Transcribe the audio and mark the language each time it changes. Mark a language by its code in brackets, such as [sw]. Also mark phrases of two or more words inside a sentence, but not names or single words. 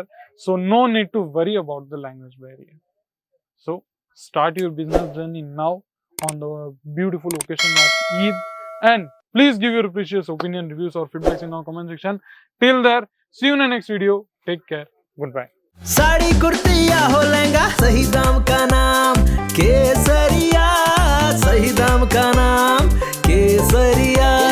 [en] So no need to worry about the language barrier. So start your business journey now on the beautiful occasion of Eid. And please give your precious opinion, reviews or feedbacks in our comment section. Till there, see you in the next video. Take care. Goodbye. [hi] साड़ी कुर्ती या हो लहंगा सही दाम का नाम केसरिया, सही दाम का नाम केसरिया।